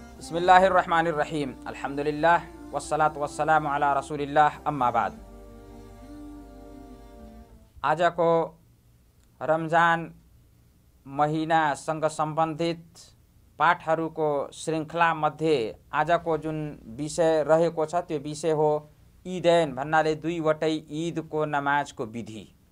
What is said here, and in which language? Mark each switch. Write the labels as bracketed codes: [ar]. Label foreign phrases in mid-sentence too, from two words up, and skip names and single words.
[ar] بسم الله الرحمن الرحيم الحمد لله والصلاة والسلام على رسول الله أما بعد. [ne] आजको रमजान महिनासँग सम्बन्धित पाठहरूको श्रृङ्खला मध्ये आजको जुन विषय रहेको छ त्यो विषय हो ईदैन भन्नाले दुईवटै ईदको नमाजको विधि।